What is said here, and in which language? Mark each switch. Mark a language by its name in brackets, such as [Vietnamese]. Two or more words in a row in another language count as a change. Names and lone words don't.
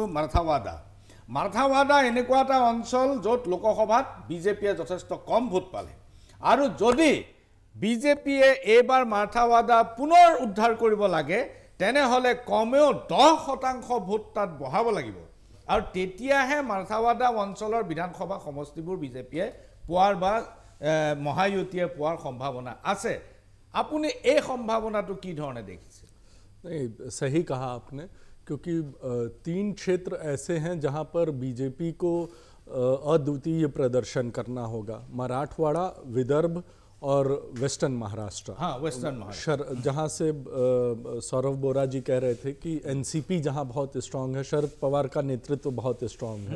[Assamese] মাৰাঠাৱাড়া এনেকুৱা এটা অঞ্চল য'ত লোকসভাত বিজেপিয়ে যথেষ্ট কম ভোট পালে, আৰু যদি বিজেপিয়ে এইবাৰ মাৰাঠাৱাড়া পুনৰ উদ্ধাৰ কৰিব লাগে, তেনেহ'লে কমেও 10% ভোট তাত বঢ়াব লাগিব, আৰু তেতিয়াহে মাৰাঠাৱাড়া অঞ্চলৰ বিধানসভা সমষ্টিবোৰ বিজেপিয়ে পোৱাৰ বা মহায়ুতিয়ে পোৱাৰ সম্ভাৱনা আছে। আপুনি এই সম্ভাৱনাটো কি ধৰণে দেখিছে? [Hindi] नहीं, सही कहा आपने, क्योंकि 3 क्षेत्र ऐसे हैं जहां पर बीजेपी को अद्वितीय प्रदर्शन करना होगा। मराठवाड़ा, विदर्भ और वेस्टर्न महाराष्ट्र। हाँ, वेस्टर्न महाराष्ट्र, जहाँ से सौरभ बोरा जी कह रहे थे कि NCP जहाँ बहुत स्ट्रांग है, शरद पवार का नेतृत्व बहुत स्ट्रांग है।